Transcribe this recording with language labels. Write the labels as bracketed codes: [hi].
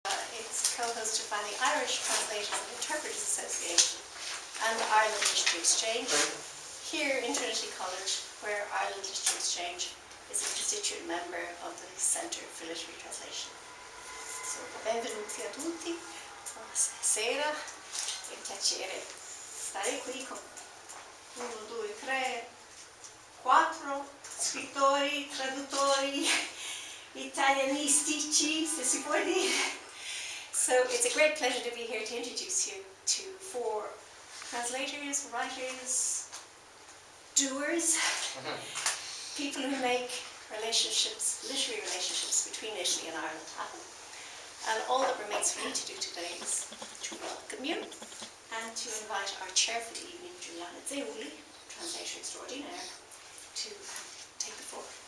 [en] co-host by the Irish Translators and Interpreters Association and the Ireland History Exchange here in Trinity College, where Ireland History Exchange is a constituent member of the Centre for Literary Translation. [it] So, benvenuti a tutti, buonasera, è un piacere stare qui con 1, 2, 3, 4 scrittori, traduttori, italianistici, se si può dire. [en] So it's a great pleasure to be here to introduce you to 4 translators, writers, doers, people who make relationships, literary relationships between Italy and Ireland happen. And all that remains for me to do today is to welcome you and to invite our chair for the evening, Giuliana Zeuli, translator extraordinaire, to take the floor.